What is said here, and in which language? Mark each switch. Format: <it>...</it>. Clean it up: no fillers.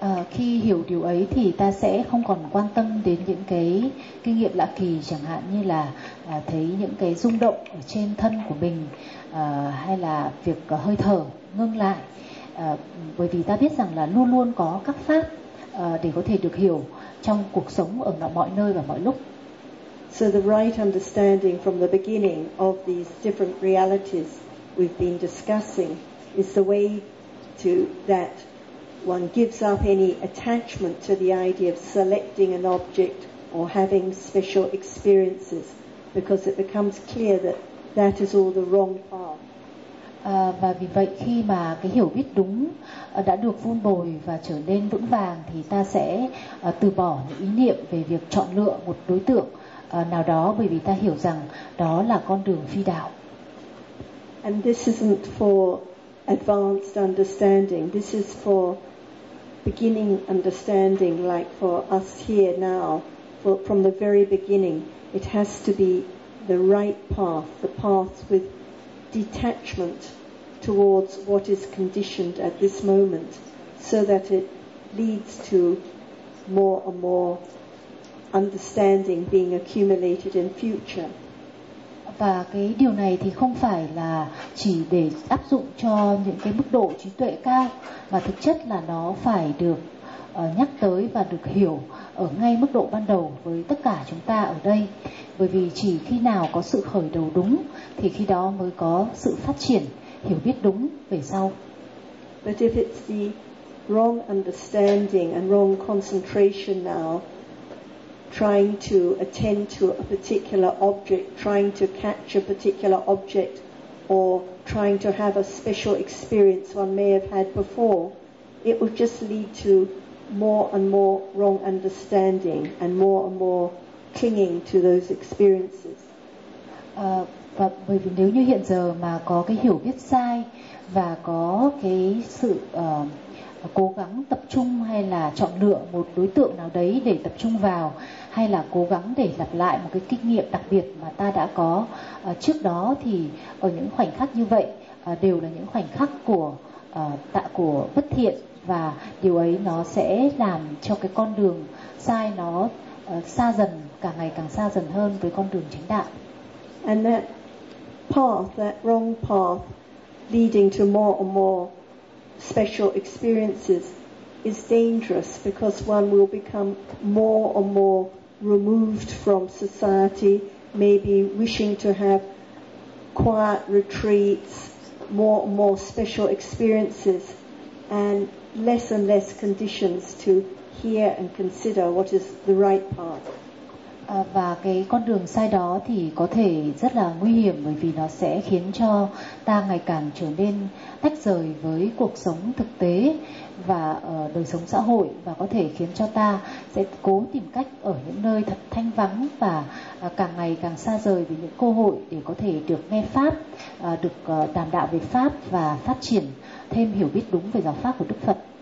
<vi>Khi hiểu điều ấy thì ta sẽ không còn quan tâm đến những cái kinh nghiệm lạ kỳ, chẳng hạn như là thấy những cái rung động ở trên thân của mình hay là việc hơi thở ngưng lại, bởi vì ta biết rằng là luôn luôn có các pháp để có thể được hiểu trong cuộc sống ở mọi nơi và mọi lúc.</vi> <en>So the right understanding from the beginning of these different realities we've been discussing is the way to that one gives up any attachment to the idea of selecting an object or having special experiences, because it becomes clear that that is all the wrong path.</en> <vi>Và vì vậy khi mà cái hiểu biết đúng đã được vun bồi và trở nên vững vàng thì ta sẽ từ bỏ những ý niệm về việc chọn lựa một đối tượng nào đó, bởi vì ta hiểu rằng đó là con đường phi đạo.</vi> <en>And this isn't for advanced understanding. This is for beginning understanding, like for us here now, for, from the very beginning. It has to be the right path, the path with detachment towards what is conditioned at this moment, so that it leads to more and more understanding being accumulated in future.</en> <vi>Và cái điều này thì không phải là chỉ để áp dụng cho những cái mức độ trí tuệ cao, mà thực chất là nó phải được nhắc tới và được hiểu ở ngay mức độ ban đầu với tất cả chúng ta ở đây. Bởi vì chỉ khi nào có sự khởi đầu đúng thì khi đó mới có sự phát triển hiểu biết đúng về sau.</vi> <en>But if it's the wrong understanding and wrong concentration now, trying to attend to a particular object, trying to catch a particular object, or trying to have a special experience one may have had before, it would just lead to more and more wrong understanding and more clinging to those experiences.</en> <vi>Và bởi vì nếu như hiện giờ mà có cái hiểu biết sai và có cái sự cố gắng tập trung hay là chọn lựa một đối tượng nào đấy để tập trung vào, hay là cố gắng để lặp lại một cái kinh nghiệm đặc biệt mà ta đã có trước đó, thì ở những khoảnh khắc như vậy đều là những khoảnh khắc của bất thiện, và điều ấy nó sẽ làm cho cái con đường sai nó xa dần, càng ngày càng xa dần hơn với con đường chính đạo.</vi> <en>And that path, that wrong path, leading to more and more special experiences is dangerous because one will become more and more removed from society, maybe wishing to have quiet retreats, more and more special experiences, and less conditions to hear and consider what is the right path.</en> <vi>Và cái con đường sai đó thì có thể rất là nguy hiểm bởi vì nó sẽ khiến cho ta ngày càng trở nên tách rời với cuộc sống thực tế và đời sống xã hội và có thể khiến cho ta sẽ cố tìm cách ở những nơi thật thanh vắng và càng ngày càng xa rời với những cơ hội để có thể được nghe Pháp, được đàm đạo về Pháp và phát triển thêm hiểu biết đúng về giáo Pháp của Đức Phật.</vi>